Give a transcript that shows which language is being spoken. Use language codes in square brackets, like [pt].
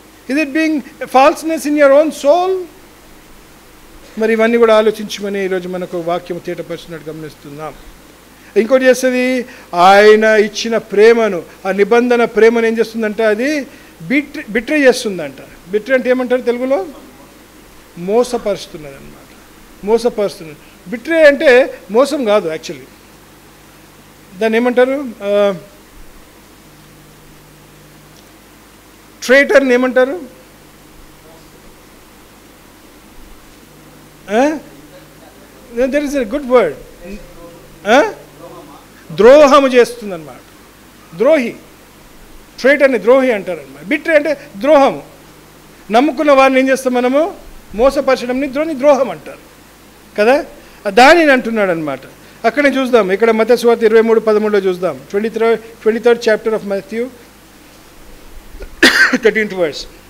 [en] Is it being falseness in your own soul? [te] మరి ఇవన్నీ కూడా ఆలోచించమని ఈరోజు మనకు వాక్యం తేటపరిచినట్టు గమనిస్తున్నాం. ఇంకోటి చేస్తుంది, ఆయన ఇచ్చిన ప్రేమను, ఆ నిబంధన ప్రేమను ఏం చేస్తుందంట? అది బిట్రే చేస్తుందంట. బిట్రే అంటే ఏమంటారు తెలుగులో? మోసపరుస్తున్నది అన్నమాట. మోసపరుస్తున్నది. బిట్రే అంటే మోసం కాదు, యాక్చువల్లీ దాన్ని ఏమంటారు? ట్రేటర్ని ఏమంటారు? [en] That is a good word. [te] ద్రోహము చేస్తుందన్నమాట. ద్రోహి, ట్రేటర్ని ద్రోహి అంటారన్నమాట. బిట్రే అంటే ద్రోహము. నమ్ముకున్న వారిని ఏం చేస్తాం మనము? మోసపరచడంని ద్రోహం అంటారు కదా. దానిని అంటున్నాడు అనమాట. అక్కడే చూద్దాం, ఇక్కడ మత్తయి సువార్త 23:13 చూద్దాం. [en] 23rd chapter of Matthew, 13th verse.